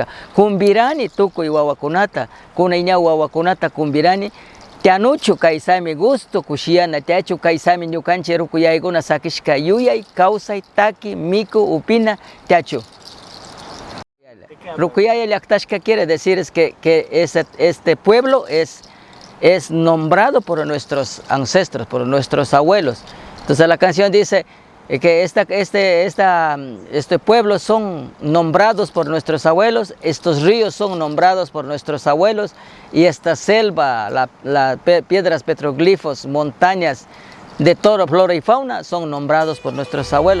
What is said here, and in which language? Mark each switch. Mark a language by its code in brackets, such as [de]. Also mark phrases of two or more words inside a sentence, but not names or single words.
[qu] Kumbirani tukuy wawakunata, kunay ñaw wawakunata kumbirani, tianuchu kaysami gusto kushiyana, tiachu kaysami ñukanchik ruku yaykuna sakishka yuyay, kawsay, taki, miku, upina, tiachu. Rukuyaya llaktashka [es] quiere decir es que este pueblo es nombrado por nuestros ancestros, por nuestros abuelos. Entonces la canción dice que este pueblo son nombrados por nuestros abuelos, estos ríos son nombrados por nuestros abuelos y esta selva, piedras, petroglifos, montañas de todo, flora y fauna son nombrados por nuestros abuelos.